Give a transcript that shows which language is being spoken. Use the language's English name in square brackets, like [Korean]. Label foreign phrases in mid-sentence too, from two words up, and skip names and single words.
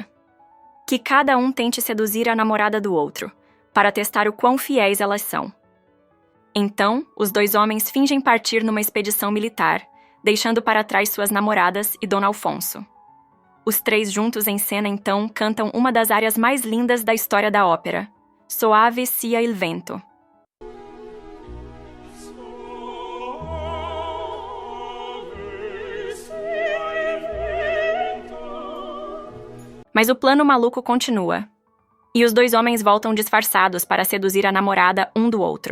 [Portuguese] Que cada um tente seduzir a namorada do outro, para testar o quão fiéis elas são. Então, os 2 homens fingem partir numa expedição militar, deixando para trás suas namoradas e Dom Alfonso. Os 3 juntos em cena, então, cantam uma das áreas mais lindas da história da ópera, [Italian] Soave sia il vento. [Portuguese] Mas o plano maluco continua, e os 2 homens voltam disfarçados para seduzir a namorada um do outro.